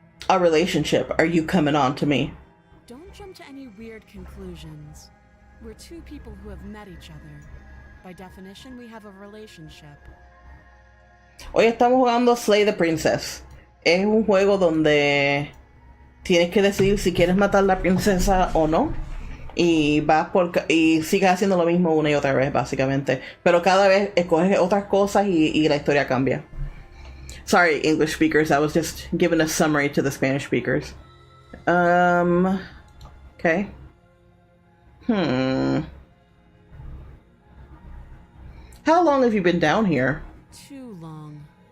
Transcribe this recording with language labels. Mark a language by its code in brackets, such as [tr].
[en] A relationship. Are you coming on to me? Don't jump to any weird conclusions. We're two people who have met each other. By definition, we have a relationship. [es] Hoy estamos jugando Slay the Princess. Es un juego donde tienes que decidir si quieres matar a la princesa o no. Y vas y sigues haciendo lo mismo una y otra vez, básicamente. Pero cada vez escoges otras cosas y la historia cambia. [en] Sorry, English speakers. I was just giving a summary to the Spanish speakers. Okay. How long have you been down here? Too long.